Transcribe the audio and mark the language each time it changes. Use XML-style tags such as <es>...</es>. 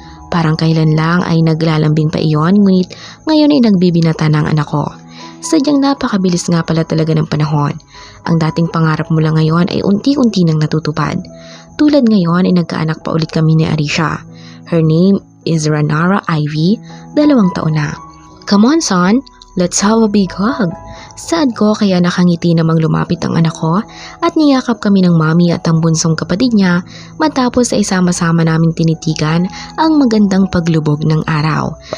<tl>Parang kailan lang ay naglalambing pa iyon, ngunit ngayon ay nagbibinata ng anak ko. Sadyang napakabilis nga pala talaga ng panahon. Ang dating pangarap mula ngayon ay unti-unti nang natutupad. Tulad ngayon ay nagkaanak pa ulit kami ni Arisha.</tl> <en>Her name is Ranara Ivy, 2</en> <tl>taon na.</tl> <en>Come on son, let's have a big hug.</en> <tl>Saad ko kaya nakangiti namang lumapit ang anak ko at niyakap kami ng mami at ang bunsong kapatid niya matapos ay sama-sama naming tinitigan ang magandang paglubog ng araw.</tl>